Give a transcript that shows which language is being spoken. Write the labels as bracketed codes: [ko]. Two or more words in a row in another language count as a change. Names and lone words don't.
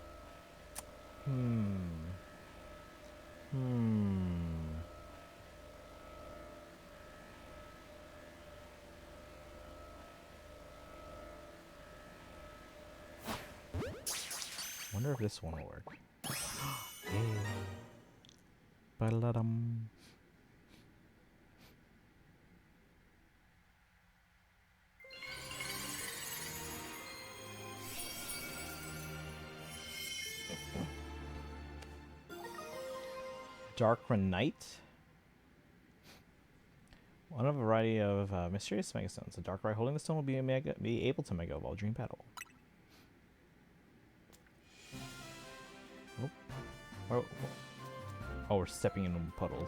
[en] Wonder if this one will work. Yeah. Ba-da-dum. Darkra Knight. One of a variety of mysterious megastones. A Darkrai holding the stone will be able to mega evolve Dream Battle. Oh, we're stepping into puddles.